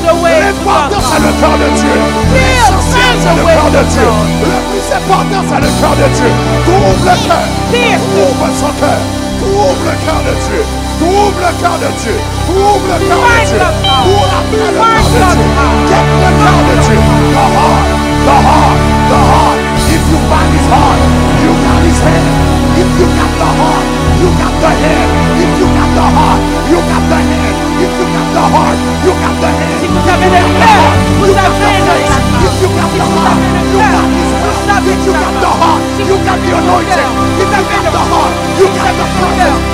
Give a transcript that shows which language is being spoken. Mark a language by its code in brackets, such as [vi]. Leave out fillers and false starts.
[fr] L'importance à le cœur de Dieu. L'essentiel c'est le cœur de Dieu. Le plus important c'est le cœur de Dieu. Ouvre le cœur. Ouvre son cœur. Ouvre le cœur de Dieu. Ouvre le cœur de Dieu. Ouvre le cœur de Dieu. Ouvre après le cœur de Dieu. [en] Get [fr] le cœur de Dieu. [en] The heart. The heart. The heart. If you find His heart, you got His hand. If you got the heart, you got the hand. If you got the heart, you got the hand. If you got the heart, you got the hand. [fr] Si vous avez le cœur, vous avez le [en] If you got the heart, you got His hand. If you got the heart, you got the anointing. If you got the heart, you got the presence.